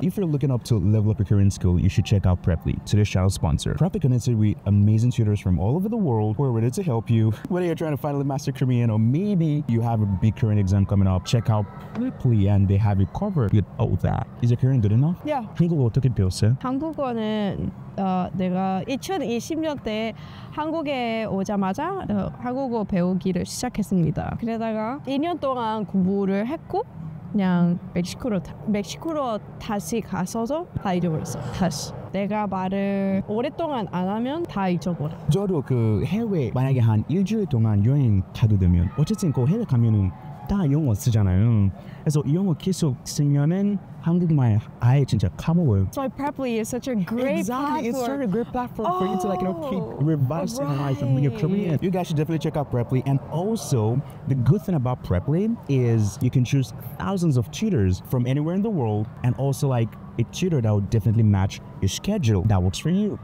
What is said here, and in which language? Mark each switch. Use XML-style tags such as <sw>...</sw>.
<en>If you're looking up to level up your Korean skill, you should check out Preply, today's channel sponsor. Preply connected with amazing tutors from all over the world who are ready to help you. Whether you're trying to finally master Korean or maybe you have a big Korean exam coming up, check out Preply and they have you covered with all that. Is your Korean good enough? Yeah.</en> <ko>한국어 어떻게 배웠어요? 한국어는 내가 2020년대 한국에 오자마자 한국어 배우기를 시작했습니다. 그러다가 2년 동안 공부를 했고 그냥 멕시코로 다시 가서도 다 잊어버렸어. 다시 내가 말을 오랫동안 안 하면 다 잊어버려. 저도 그 해외 만약에 한 일주일 동안 여행 가도 되면 어쨌든 그 해외 가면은 다 영어 쓰잖아요. 그래서 영어 계속 쓰면은 한국말 아예 진짜 까먹어요.</ko> <en>So Preply is such a great platform. It's such a great platform for you to, like, you know, keep revising life and your Korean. You guys should definitely check out Preply. And also, the good thing about Preply is you can choose thousands of tutors from anywhere in the world, and also, like, a tutor that will definitely match your schedule that works for you.</en>